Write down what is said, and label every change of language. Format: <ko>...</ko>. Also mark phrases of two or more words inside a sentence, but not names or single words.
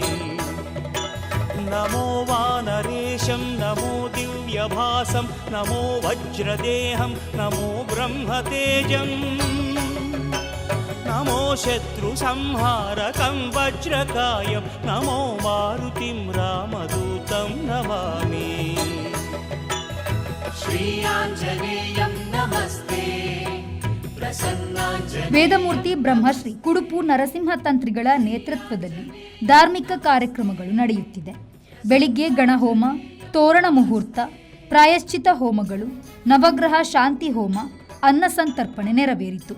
<sa>नमो वानरेशं नमो दिव्यभासं नमो वज्रदेहं नमो ब्रह्मतेजं नमो शत्रुसंहारकं वज्रकायं नमो मारुतिं रामदूतं नमामि. श्री आञ्जनेयं नमस्ते</sa> <kn>ವೇದಮೂರ್ತಿ ಬ್ರಹ್ಮಶ್ರೀ ಕುಡುಪು ನರಸಿಂಹ ತಂತ್ರಿಗಳ ನೇತೃತ್ವದಲ್ಲಿ ಧಾರ್ಮಿಕ ಕಾರ್ಯಕ್ರಮಗಳು ನಡೆಯುತ್ತಿದೆ. ಬೆಳಿಗ್ಗೆ ಗಣಹೋಮ, ತೋರಣ ಮುಹೂರ್ತ, ಪ್ರಾಯಶ್ಚಿತ ಹೋಮಗಳು, ನವಗ್ರಹ ಶಾಂತಿ ಹೋಮ, ಅನ್ನ ಸಂತರ್ಪಣೆ ನೆರವೇರಿತು.</kn>